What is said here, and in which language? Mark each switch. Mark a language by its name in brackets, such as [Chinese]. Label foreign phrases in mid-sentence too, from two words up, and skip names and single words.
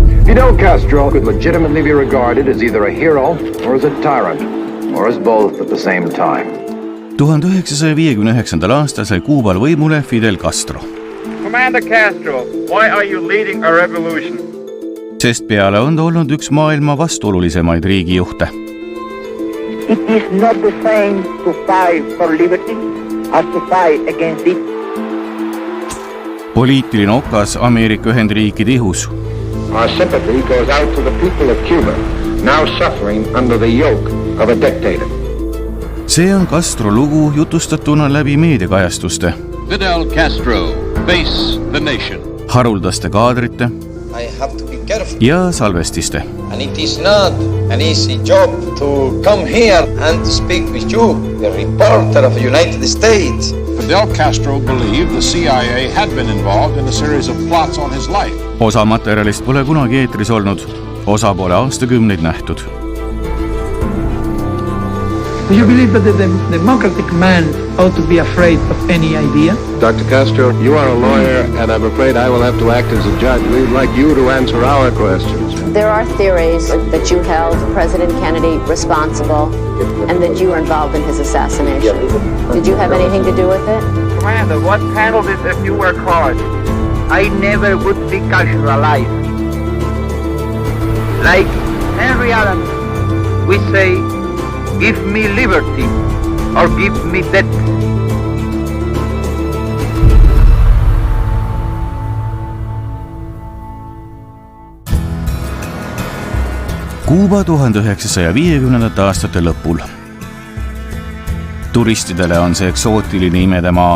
[English] Fidel Castro could legitimately be regarded as either a hero or as a tyrant, or as both at the same time. [Estonian] 1959. aastal sai Kuubal võimule Fidel Castro. [English] Commander Castro, why are you leading a revolution? [Estonian] Sest peale on ta olnud üks maailma vastuolulisemaid riigijuhte. [English] It is not the same to fight for liberty as to fight against it. [Estonian] Poliitiline okas Ameerika Ühendriikide ihus. [English] Our sympathy goes out to the people of Cuba, now suffering under the yoke of a dictator. [Estonian] See on Castro lugu jutustatuna läbi meediakajastuste. [English] Fidel Castro, face the nation. [Estonian] Haruldaste kaadrite ja salvestiste. [English] And it is not an easy job to come here and to speak with you, the reporter of the United States. Fidel Castro believed the CIA had been involved in a series of plots on his life. [Estonian] Osa materjalist pole kunagi eetris olnud, osa pole aastakümneid nähtud. [English] Do you believe that the democratic man ought to be afraid of any idea? Dr. Castro, you are a lawyer, and I'm afraid I will have to act as a judge. We'd like you to answer our questions. There are theories that you held President Kennedy responsible and that you were involved in his assassination. Did you have anything to do with it? Commander, what handled it if you were caught? I never would see Castro alive. Like Henry Adams, we say, give me liberty or give me death. [Estonian] Kuuba 1950. aastate lõpul. Turistidele on see eksootiline imedemaa.